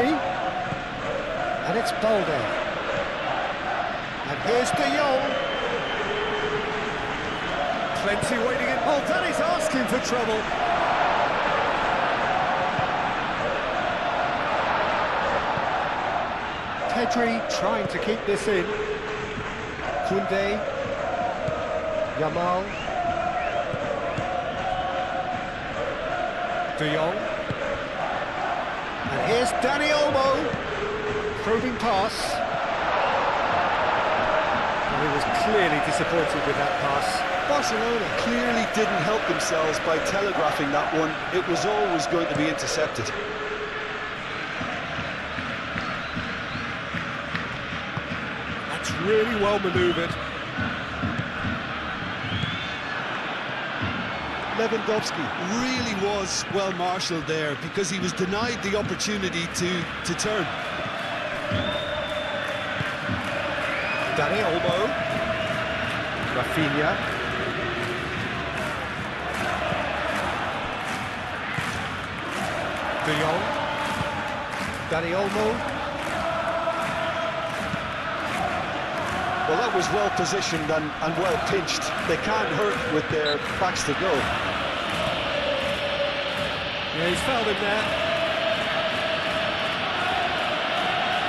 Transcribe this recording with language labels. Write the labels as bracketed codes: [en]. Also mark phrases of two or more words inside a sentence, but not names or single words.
[en] And it's Balde. And here's De Jong. Plenty waiting in. Oh, Danny's asking for trouble. Pedri trying to keep this in. Koundé. Yamal. De Jong. And here's Dani Olmo, probing pass. And he was clearly disappointed with that pass. Barcelona clearly didn't help themselves by telegraphing that one. It was always going to be intercepted. That's really well manoeuvred. Lewandowski really was well marshalled there because he was denied the opportunity to turn. Dani Olmo. Rafinha. De Jong. Dani Olmo. Well, that was well positioned and well pinched. They can't hurt with their backs to goal. Yeah, he's fouled him there.